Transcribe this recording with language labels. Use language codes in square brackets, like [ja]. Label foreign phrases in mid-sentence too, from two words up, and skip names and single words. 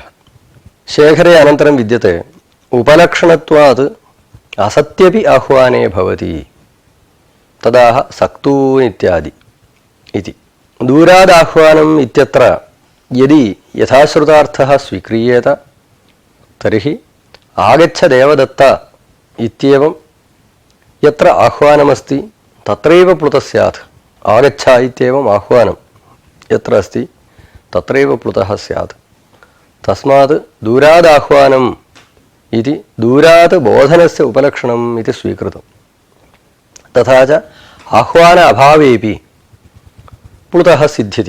[sa] शेखरे अनन्तरं विद्यते उपलक्षणत्वात् असत्यपि आह्वाने भवति तदाह सक्तून् इत्यादि इति। दूरादाह्वानम् इत्यत्र यदि यथाश्रुतार्थः स्वीक्रियेत तर्हि आगच्छ देवदत्त इत्येवं യത്ര ആഹ്വാനമസ്തി തത്രൈവ പ്ലുതഃ സ്യാത്. ആഗച്ഛ ഇത്യേവം ആഹ്വാനം യത്ര അസ്തി തത്രൈവ പ്ലുതഃ സ്യാത്. തസ്മാത് ദൂരാദാഹ്വാനം ഇതി ദൂരാത് ബോധനസ്യ ഉപലക്ഷണം ഇതി സ്വീകൃതം. തഥാ ച ആഹ്വാന അഭാവേപി പ്ലുതഃ സിദ്ധ്യതി.